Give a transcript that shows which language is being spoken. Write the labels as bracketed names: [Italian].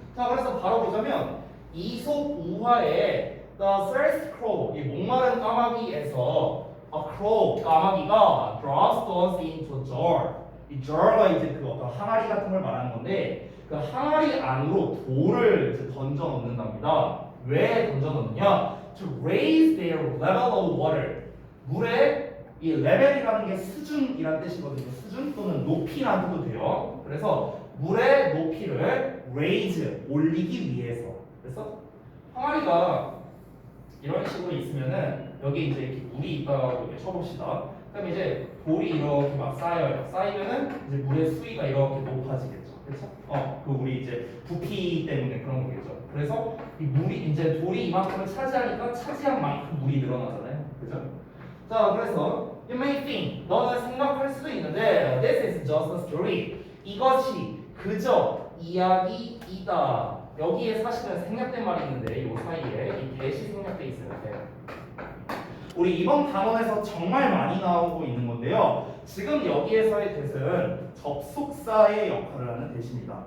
[Korean] 자, 그래서 바로 보자면 이솝 우화의 The Thirst Crow, 이 목마른 까마귀에서 a crow, 까마귀가 [English] drops stones into a jar. [Korean] 이 jar가 이제 그 어떤 항아리 같은 걸 말하는 건데 그 항아리 안으로 돌을 이제 던져 넣는답니다. 왜 던져 넣느냐? [English] To raise their level of water. [Korean] 물에 이 레벨이라는 게 수준이란 뜻이거든요. 수준 또는 높이라는 뜻도 돼요. 그래서 물의 높이를 raise, 올리기 위해서. 그래서 항아리가 이런 식으로 있으면은 여기 이제 이렇게 물이 있다고 이렇게 쳐봅시다. 그럼 이제 돌이 이렇게 막 쌓여요. 쌓이면은 이제 물의 수위가 이렇게 높아지겠죠. 그렇죠? 그 물이 이제 부피 때문에 그런 거겠죠. 그래서 이 물이 이제 돌이 이만큼을 차지하니까 차지한 만큼 물이 늘어나잖아요. 그죠? [English] 자, 그래서 you may think, [Korean] 너는 생각할 수도 있는데 [English] this is just a story. [Korean] 이것이 그저 이야기이다. 여기에 사실은 생략된 말이 있는데 이 사이에 이 대시 생략돼 있어요. 대. 우리 이번 단원에서 정말 많이 나오고 있는 건데요. 지금 여기에서의 대는 접속사의 역할을 하는 대시입니다.